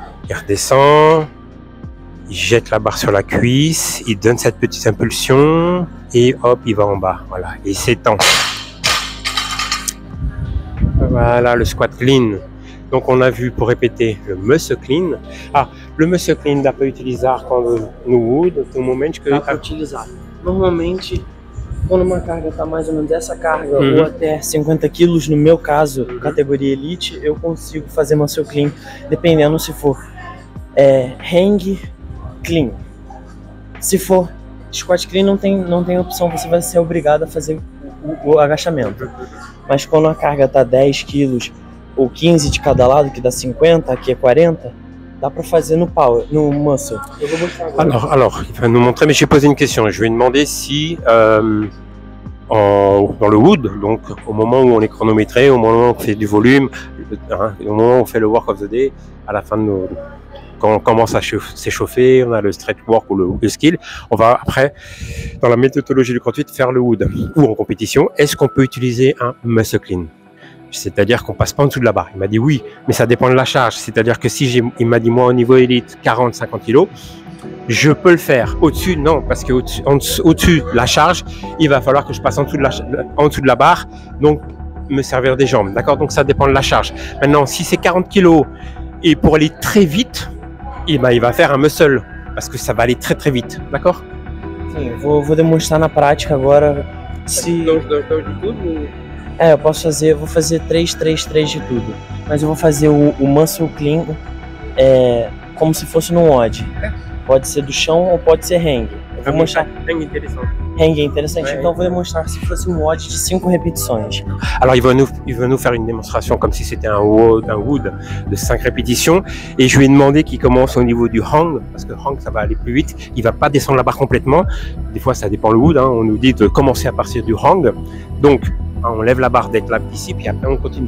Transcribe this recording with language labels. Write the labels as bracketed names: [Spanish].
[French] Il redescend, il jette la barre sur la cuisse, il donne cette petite impulsion et hop, il va en bas. Voilà, et il s'étend. Voilà le squat clean. Donc on a vu, pour répéter, le muscle clean. [Portuguese] Ah, le muscle clean dá para utilizar quando no wood, tem momento que dá para utilizar. Normalmente, quando uma carga está mais ou menos essa carga, ou até 50 quilos, no meu caso, categoria elite, eu consigo fazer muscle clean, dependendo se for hang clean. Se for squat clean, não tem opção, você vai ser obrigado a fazer o agachamento. Mas quando a carga está 10 quilos ou 15 de cada lado, que dá 50, aqui é 40, dá para fazer no power, no muscle. Eu vou mostrar agora. [French] Alors, il va nous montrer, mais j'ai posé une question. Je vais demander si dans le wood, donc au moment où on est chronométré, au moment où on fait du volume, au moment où on fait le work of the day, à la fin de quand on commence à s'échauffer, on a le stretch work ou le skill, on va après, dans la méthodologie du CrossFit, faire le wood. Ou en compétition, est-ce qu'on peut utiliser un muscle clean? C'est-à-dire qu'on passe pas en dessous de la barre. Il m'a dit oui, mais ça dépend de la charge. C'est-à-dire que si il m'a dit moi au niveau élite 40-50 kg, je peux le faire. Au-dessus, non, parce que au-dessus de la charge, il va falloir que je passe en dessous de la barre, donc me servir des jambes. D'accord? Donc ça dépend de la charge. Maintenant, si c'est 40 kg et pour aller très vite, il va faire un muscle, parce que ça va aller très très vite. D'accord? [Portuguese] Sim, vou demonstrar na prática agora. Se de tudo. Eu posso fazer, vou fazer 3 de tudo, mas eu vou fazer o muscle clean como se fosse num odd. Pode ser do chão ou pode ser hang. Eu vou mostrar. [French] Hang interessant. [Portuguese] Hang é interessante, então eu vou demonstrar se fosse um odd de 5 répétitions. [French] Alors il va nous faire une démonstration comme si c'était un wood de 5 répétitions, et je lui ai demandé qu'il commence au niveau du hang, parce que hang ça va aller plus vite, il va pas descendre la barre complètement, des fois ça dépend le wood, hein. On nous dit de commencer à partir du hang, donc on lève la barre d'être là ici, puis après on continue.